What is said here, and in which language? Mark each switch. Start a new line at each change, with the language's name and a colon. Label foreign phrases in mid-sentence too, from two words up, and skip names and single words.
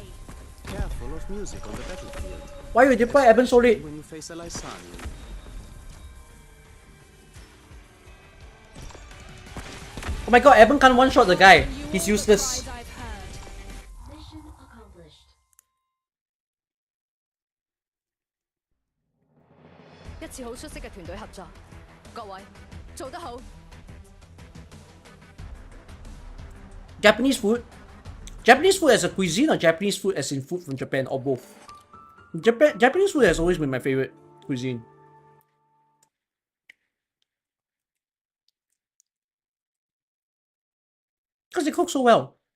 English: Careful of music on the battlefield. Why you deploy Eben so late? When you face a Lysanian. Oh my god, Eben can't one-shot the guy. You He's all the useless. cries I've heard. Mission accomplished.
Cantonese: 一次好出色嘅團隊合作，各位做得好。
English: Japanese food? Japanese food as a cuisine or Japanese food as in food from Japan or both? Japanese food has always been my favorite cuisine. Because they cook so well.